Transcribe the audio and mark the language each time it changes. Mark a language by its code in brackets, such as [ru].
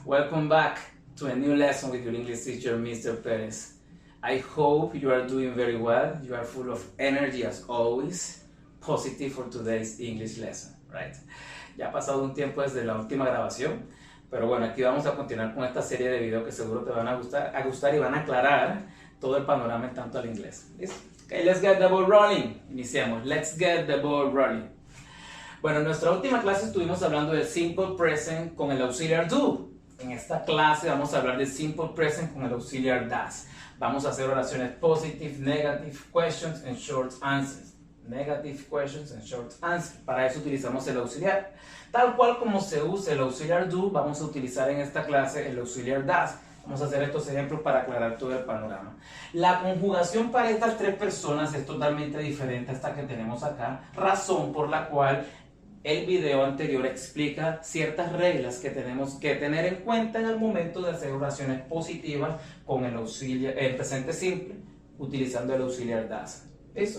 [en] Welcome back to a new lesson with your English teacher, Mr. Perez. I hope you are doing very well. You are full of energy as always. Positive for today's English lesson, right? [es] Ya ha pasado un tiempo desde la última grabación, pero bueno, aquí vamos a continuar con esta serie de videos que seguro te van a gustar y van a aclarar todo el panorama en tanto al inglés. ¿Listo? [en] Okay, let's get the ball rolling. [es] Iniciamos. [en] Let's get the ball rolling. [es] Bueno, en nuestra última clase estuvimos hablando del simple present con el auxiliar do. En esta clase vamos a hablar del simple present con el auxiliar does. Vamos a hacer oraciones [en] positive, negative, questions and short answers. Negative questions and short answers. [es] Para eso utilizamos el auxiliar. Tal cual como se usa el auxiliar do, vamos a utilizar en esta clase el auxiliar does. Vamos a hacer estos ejemplos para aclarar todo el panorama. La conjugación para estas tres personas es totalmente diferente a esta que tenemos acá, razón por la cual el video anterior explica ciertas reglas que tenemos que tener en cuenta en el momento de hacer oraciones positivas con el presente simple, utilizando el auxiliar does. ¿Listo?